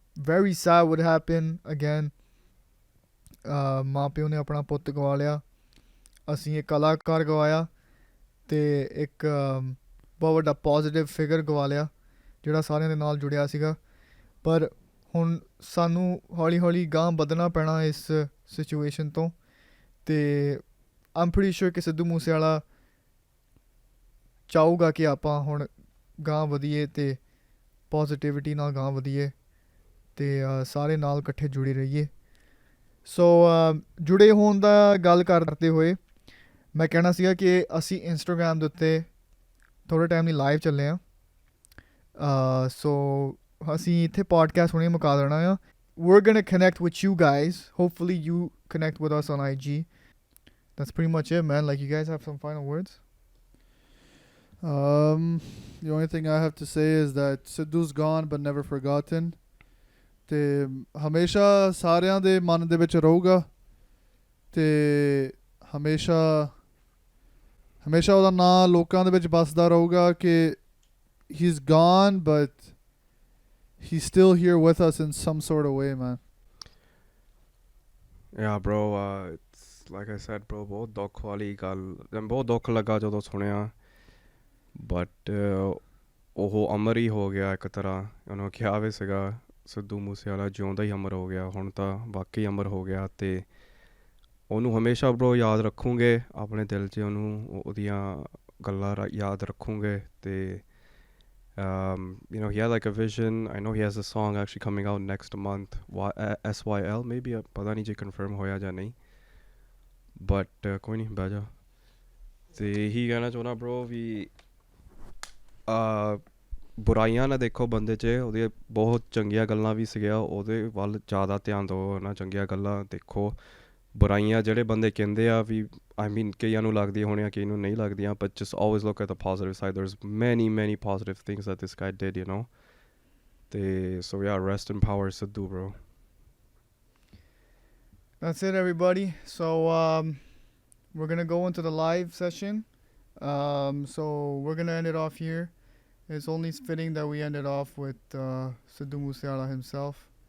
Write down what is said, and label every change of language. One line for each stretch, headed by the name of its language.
English: Very sad would happen again.
Punjabi: ਮਾਂ ਪਿਓ ਨੇ ਆਪਣਾ ਪੁੱਤ ਗਵਾ ਲਿਆ, ਅਸੀਂ ਇੱਕ ਕਲਾਕਾਰ ਗਵਾਇਆ ਤੇ ਇੱਕ ਬਹੁਤ ਵੱਡਾ ਪੋਜ਼ਿਟਿਵ ਫਿਗਰ ਗਵਾ ਲਿਆ ਜਿਹੜਾ ਸਾਰਿਆਂ ਦੇ ਨਾਲ ਜੁੜਿਆ ਸੀਗਾ. ਪਰ ਹੁਣ ਸਾਨੂੰ ਹੌਲੀ ਹੌਲੀ ਗਾਂਹ ਵਧਣਾ ਪੈਣਾ ਇਸ ਸਿਚੁਏਸ਼ਨ ਤੋਂ. ਤੇ
English: I'm pretty sure
Punjabi: ਕਿ ਸਿੱਧੂ ਮੂਸੇਵਾਲਾ ਚਾਹੂਗਾ ਕਿ ਆਪਾਂ ਹੁਣ ਗਾਂਹ ਵਧੀਏ ਅਤੇ ਪੋਜ਼ੀਟਿਵਿਟੀ ਨਾਲ ਗਾਂਹ ਵਧੀਏ ਅਤੇ ਸਾਰੇ ਨਾਲ ਇਕੱਠੇ ਜੁੜੇ ਰਹੀਏ। ਸੋ ਜੁੜੇ ਹੋਣ ਦਾ ਗੱਲ ਕਰਦੇ ਹੋਏ ਮੈਂ ਕਹਿਣਾ ਸੀਗਾ ਕਿ ਅਸੀਂ ਇੰਸਟਾਗ੍ਰਾਮ ਦੇ ਉੱਤੇ ਥੋੜ੍ਹੇ ਟਾਈਮ ਲਈ ਲਾਈਵ ਚੱਲੇ ਹਾਂ। ਸੋ ਅਸੀਂ ਇੱਥੇ ਪੋਡਕਾਸਟ ਹੁਣੇ ਮੁਕਾ ਦੇਣਾ ਆ।
English: We're going to connect with you guys. Hopefully you connect with us on IG. That's pretty much it, man. Like, you guys have some final words? The only thing I have to say is that Sidhu's gone but never forgotten.
Punjabi: ਤੇ ਹਮੇਸ਼ਾ ਸਾਰਿਆਂ ਦੇ ਮਨ ਦੇ ਵਿੱਚ ਰਹੂਗਾ ਤੇ ਹਮੇਸ਼ਾ ਉਹਦਾ ਨਾਂ ਲੋਕਾਂ ਦੇ ਵਿੱਚ ਵੱਸਦਾ ਰਹੂਗਾ ਕਿ
English: he's gone but he's still here with us in some sort of way, man. Yeah, bro. It's like I said, bro.
Punjabi: ਬਹੁਤ ਦੁੱਖ ਵਾਲੀ ਗੱਲ, ਬਹੁਤ ਦੁੱਖ ਲੱਗਾ ਜਦੋਂ ਸੁਣਿਆ। ਬਟ ਉਹ ਅਮਰ ਹੀ ਹੋ ਗਿਆ ਇੱਕ ਤਰ੍ਹਾਂ। ਉਹਨੂੰ ਕਿਹਾ ਵੀ ਸੀਗਾ ਸਿੱਧੂ ਮੂਸੇਵਾਲਾ ਜਿਉਂਦਾ ਹੀ ਅਮਰ ਹੋ ਗਿਆ, ਹੁਣ ਤਾਂ ਵਾਕਈ ਅਮਰ ਹੋ ਗਿਆ। ਅਤੇ ਉਹਨੂੰ ਹਮੇਸ਼ਾ ਬਰੋ ਯਾਦ ਰੱਖੂਗੇ ਆਪਣੇ ਦਿਲ 'ਚ, ਉਹਨੂੰ ਉਹਦੀਆਂ ਗੱਲਾਂ ਯਾਦ ਰੱਖੂਗੇ।
English: ਅਤੇ you know, he had like a vision. I know he has a song actually coming out next month, SYL maybe,
Punjabi: ਪਤਾ ਨਹੀਂ ਜੇ ਕਨਫਰਮ ਹੋਇਆ ਜਾਂ ਨਹੀਂ, ਬਟ ਕੋਈ ਨਹੀਂ ਬਹਿ ਜਾ। ਅਤੇ ਇਹੀ ਕਹਿਣਾ ਚਾਹੁੰਦਾ ਬਰੋ ਵੀ ਬੁਰਾਈਆਂ ਨਾ ਦੇਖੋ ਬੰਦੇ 'ਚ, ਉਹਦੀਆਂ ਬਹੁਤ ਚੰਗੀਆਂ ਗੱਲਾਂ ਵੀ ਸੀਗੀਆਂ, ਉਹਦੇ ਵੱਲ ਜ਼ਿਆਦਾ ਧਿਆਨ ਦਿਓ ਨਾ, ਚੰਗੀਆਂ ਗੱਲਾਂ ਦੇਖੋ। ਬੁਰਾਈਆਂ ਜਿਹੜੇ ਬੰਦੇ ਕਹਿੰਦੇ ਆ ਵੀ
English: I mean
Punjabi: ਕਈਆਂ ਨੂੰ ਲੱਗਦੀਆਂ ਹੋਣੀਆਂ, ਕਈ ਨੂੰ ਨਹੀਂ ਲੱਗਦੀਆਂ,
English: but just always look at the positive side. There's many positive things that this guy did, you know. So yeah, rest in power Sidhu, bro. That's it, everybody. So we're going to go into the live session. So we're going to end it off here. It's only fitting that we end it off with Sidhu Moosewala himself.